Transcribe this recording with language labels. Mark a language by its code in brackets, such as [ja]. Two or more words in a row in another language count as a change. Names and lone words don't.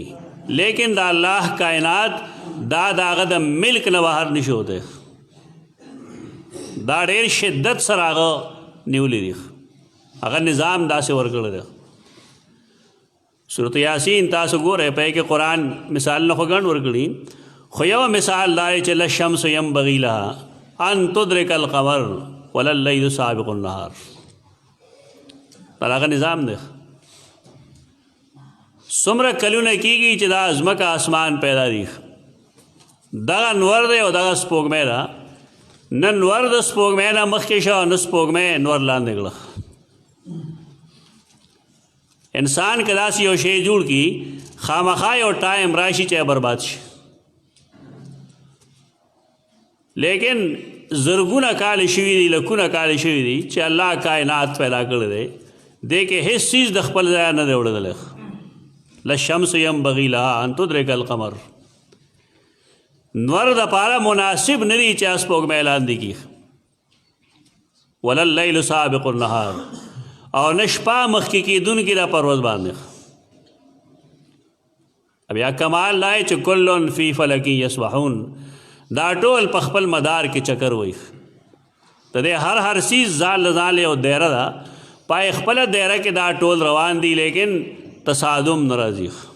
[ps] لیکن د الله کائنات دا د هغه د ملک نه بهر نشي ہوتی. دا ډېر شدت سره هغه نیولی دی، هغه نظام داسې ورکړی دی. سورت یاسین تاسو ګورئ، په کې قرآن مثالونه خو ګڼ ورکړي، خو یو مثال دا دی چې [ar] للشمس ینبغي لها ان تدرک القمر ولا اللیل سابق النهار. [ps] دا هغه نظام دی. څومره کلونه کېږي چې دا ځمکه اسمان پیدا دي، دغه نور دی او دغه سپوږمۍ ده. نه نور د سپوږمۍ نه مخکې شوه، نه سپوږمۍ نور لاندې کړه. انسان که داسې یو شی جوړ کړي، خامخا یو ټایم راشي چې برباد شي. لیکن زرګونه کال شوي دي، لکونه کال شوي دي چې الله کائنات پیدا کړی دی، دې کې هېڅ څیز د خپل ځای نه دی وړلی. [ar] للشمس ینبغي لها ان تدرک القمر. [ps] نور د پاره مناسب نه دی چې سپوږمۍ لاندې کړي. [ar] ولا اللیل سابق النهار، [ps] او نه شپه مخکې کېدونکې ده په ورځ باندې. بیا کمال دا چې [ar] کلن فی فلک یسبحون، [ps] دا ټول په خپل مدار کې چکر وایي. د دې هر څیز ځان له ځان یو دایره ده، پای خپله دایره کې دا ټول روان دي، لیکن تصادم نه راځي.